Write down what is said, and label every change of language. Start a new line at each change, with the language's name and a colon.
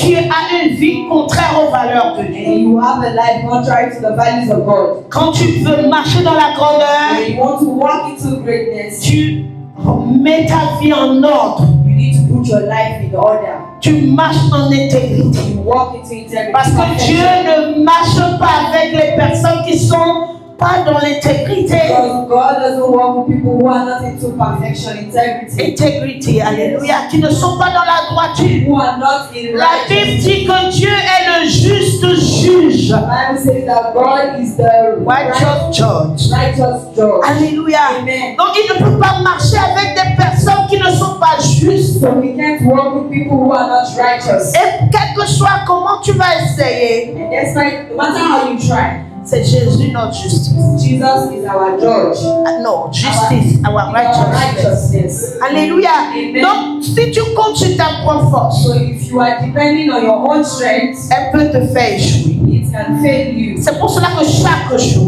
French: tu as une vie contraire aux valeurs de Dieu.
English: and you have a life contrary to the values of God.
French: Quand tu veux marcher dans la grandeur,
English: When you want to walk into greatness,
French: tu mets ta vie en ordre.
English: you need to put your life in order.
French: Tu marches en intégrité.
English: You walk into integrity.
French: Parce que Dieu ne marche pas avec les personnes qui sont pas dans l'intégrité.
English: Because God doesn't work with people who are not into perfection, integrity,
French: Intégrité, alléluia, qui ne sont pas dans la droiture.
English: who are not in
French: La Bible
English: righteousness.
French: dit que Dieu est le juste juge.
English: The Bible says that God is the Righteous judge. righteous judge.
French: Alléluia.
English: Amen.
French: Donc il ne peut pas marcher avec des personnes qui ne sont pas justes.
English: So we can't work with people who are not righteous.
French: Et quel que soit comment tu vas essayer,
English: And despite, no matter how you try,
French: c'est Jésus notre justice.
English: Jesus is our judge.
French: Non, justice, our
English: Our righteousness. righteousness.
French: Alléluia.
English: Amen.
French: Donc si tu comptes sur ta propre force,
English: So if you are depending on your own strength,
French: elle peut te faire échouer.
English: it can fail you.
French: C'est pour cela que chaque jour,